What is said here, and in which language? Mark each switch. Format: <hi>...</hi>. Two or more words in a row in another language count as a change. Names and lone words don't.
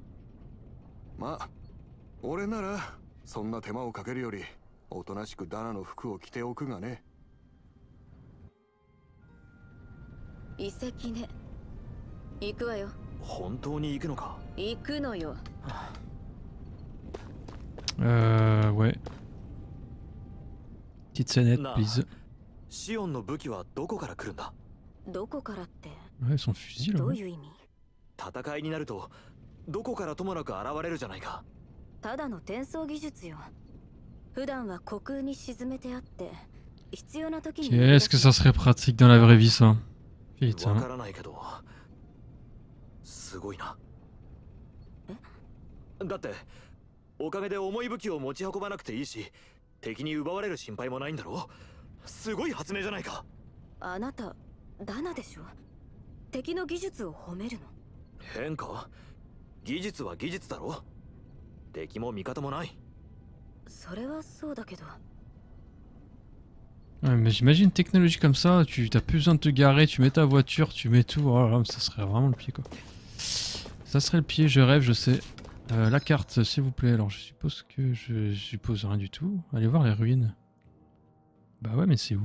<ja>まあ俺ならそんな手間をかけるよりおとなしくダナの服を着ておくがね。遺跡ね。行くわよ。本当に行くのか？行くのよ。</ja> <fr>Ouais. Petite sonnette, please.</fr> <ja>シオンの武器はどこから来るんだ？どこからって。</ja> <fr>Ouais, son fusil là.</fr> <ja>どういう意味？戦いになるとどこからともなく現れるじゃないか。ただの転送技術よ。普段は虚空に沈めてあって必要な時に。</ja> <fr>Qu'est-ce que ça serait pratique dans la vraie vie ça?</fr> <ja>わからないけどすごいな。だっておかげで重い武器を持ち運ばなくていいし、敵に奪われる心配もないんだろう。すごい発明じゃないか。あなたダナでしょ。敵の技術を褒めるの。変か？技術は技術だろ。敵も味方もない。それはそうだけど。</ja> <fr>Ouais, mais j'imagine une technologie comme ça, tu t'as plus besoin de te garer, tu mets ta voiture, tu mets tout, oh là là, ça serait vraiment le pied quoi. Ça serait le pied, je rêve, je sais. La carte, s'il vous plaît. Alors je suppose que je suppose rien du tout. Allez voir les ruines. Bah ouais, mais c'est où?</fr>